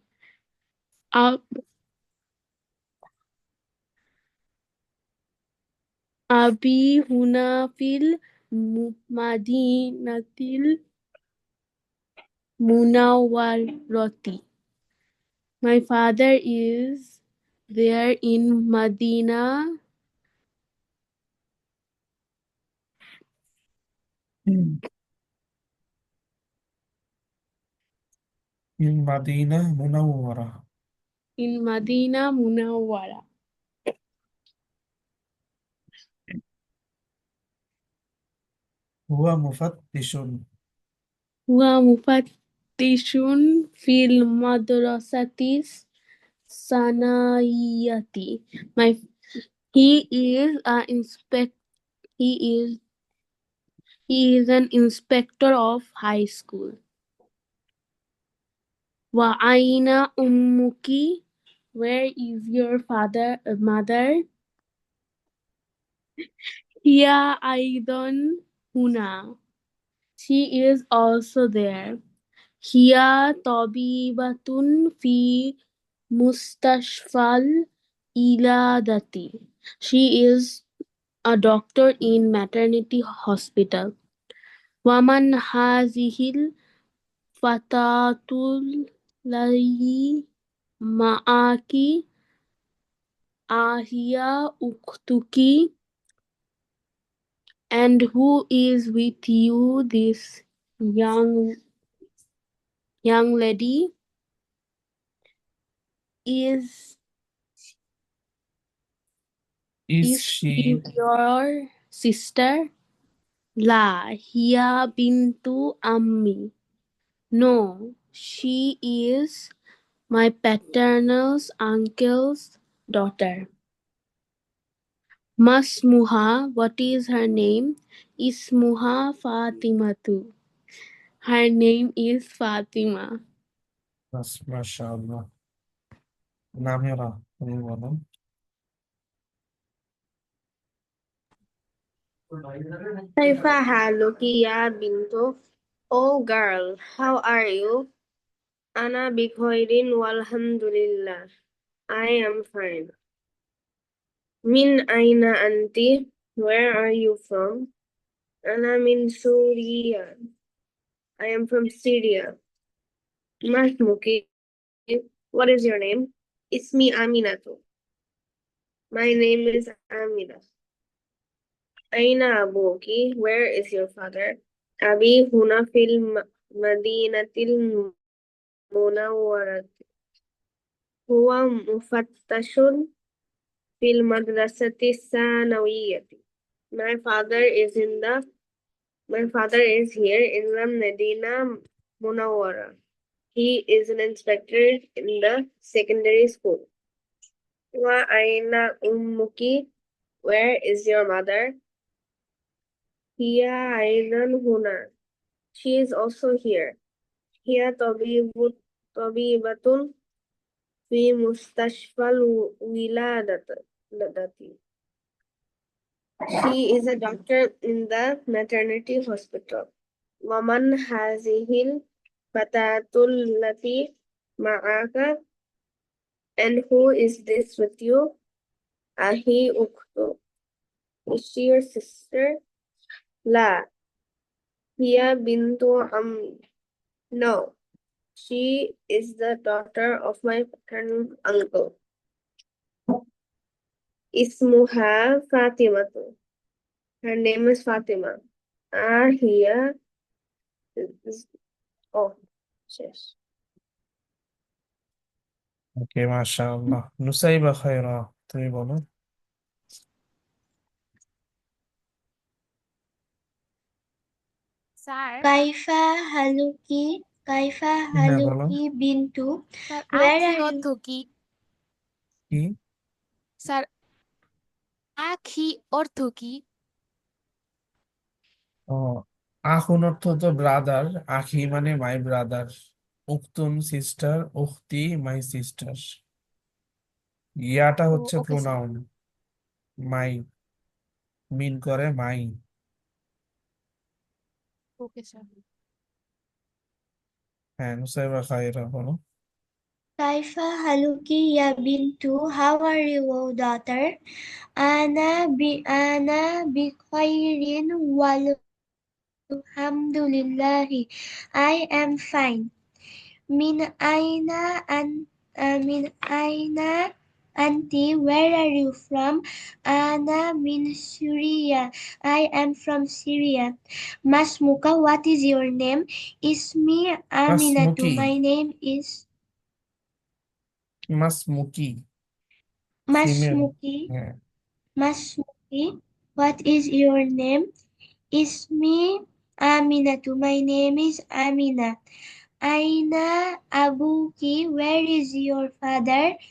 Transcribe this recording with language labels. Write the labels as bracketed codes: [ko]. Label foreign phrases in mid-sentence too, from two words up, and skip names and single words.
[ar] أبي هنا في المدينة المنورة. [en] My father is there in Medina. In Madina Munawwara. In Medina Munawwara. [ar] هو مفتش. هو مفتش في المدرسة الثانوية. [en] He is an inspector of high school. [ar] وأين أمك, [en] where is your mother? [ar] هي أيضا هنا. [en] She is also there. [ar] هي طبيبة في مستشفى الولادة. [en] She is a doctor in maternity hospital. [ar] ومن هذه الفتاة التي معك أهي أختك. [en] And who is with you, this young lady? Is she your sister? [ar] لا هي بنت عمي. [en] No, she is my paternal uncle's daughter. Masmuha, what is her name? [ar] اسمها فاطمة. [en] Her name is Fatima. [bn] বাস, মাশাআল্লাহ। নামেরা তুমি বলো। [ar] كيف حالك يا بنت? [en] Oh girl, how are you? [ar] أنا بخير والحمد لله. [en] I am fine. [ar] من أين أنت? [en] Where are you from? [ar] أنا من سوريا. [en] I am from Syria. [ar] ما اسمك? [en] What is your name? [ar] اسمي آمنة. [en] My name is Amina. [ar] أين أبوك? [en] Where is your father? [ar] أبي هنا في المدينة المنورة. هو مفتش في المدرسة الثانوية. [en] My father is here in the Medina Munawwara. He is an inspector in the secondary school. [ar] وأين أمك? [en] Where is your mother? [ar] هي أيضا هنا. [en] She is also here. [ar] هي طبيبة في مستشفى الولادة. [en] She is a doctor in the maternity hospital. [ar] ومن هذه الفتاة التي معك. [en] And who is this with you? [ar] أهي أختك. [en] Is she your sister? [ar] لا. هي بنت عمي. [en] No. She is the daughter of my paternal uncle. [ar] اسمها فاطمة. [en] Her name is Fatima. Hiya is oh, শেষ। [bn] ওকে, মাশাআল্লাহ। নুসাইবা খায়রা, তুমি বলো। স্যার [ar] كيف حالك كيف [bn] হ্যাঁ বলো। [ar] حالك بنت [bn] স্যার [en] where [ar] আখি [en] are you? [bn] অর্থ কি? কি? স্যার আখি অর্থ কি? ও, আখুন অর্থ তো ব্রাদার, আখি মানে [en] my brother, [bn] উখতুন সিস্টার, উখতি [en] my sister. [bn] ইয়াটা ও হচ্ছে ওকে স্যার। প্রোনাউন, মাই মিন করে মাই। ওকে স্যার। হ্যাঁ, নুসাইবা খায়রা বলো। [ar] كيف حالك يا بنت? [en] How are you, daughter? [ar] أنا بخير والحمد لله. [en] I am fine. [ar] من أين من أين أنت? [en] Where are you from? [ar] أنا من سوريا. [en] I am from Syria. Masmuka, what is your name? [ar] اسمي آمنة. মাসমুকি, [en] My name is [ar] মাসমুকি ফিমেল। Masmuki. [bn] হ্যাঁ, [ar] ما اسمك, [en] what is your name? [ar] اسمي آمنة. [en] My name is Amina. [ar] أين أبوك, [en] where is your father?